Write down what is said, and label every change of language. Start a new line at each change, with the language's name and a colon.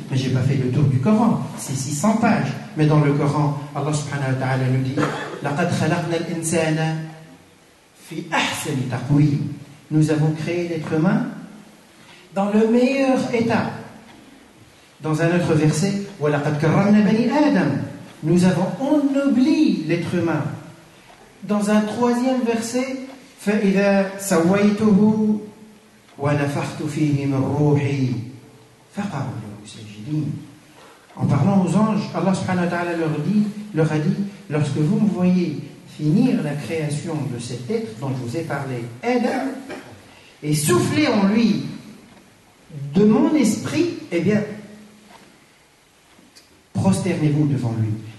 French: Mais je n'ai pas fait le tour du Coran. C'est 600 pages. Mais dans le Coran, Allah subhanahu wa ta'ala nous dit
Arabic: لَقَدْ خَلَقْنَا الْإِنسَانَ فِي أَحْسَنِ تَقْوِيمٍ.
French: Nous avons créé l'être humain dans le meilleur état. Dans un autre verset,
Arabic: وَلَقَدْ كَرَّمْنَا بَنِي آدَمَ.
French: Nous avons ennobli l'être humain. Dans un troisième verset,
Arabic: فَإِذَا سَوَّيْتُهُ وَنَفَخْتُ فِيهِ مِنْ رُوحِي فَقَعُوا لَهُ سَاجِدِينَ.
French: En parlant aux anges, Allah subhanahu wa ta'ala leur a dit, lorsque vous me voyez finir la création de cet être dont je vous ai parlé, Adam, et souffler en lui de mon esprit, eh bien, prosternez-vous devant lui.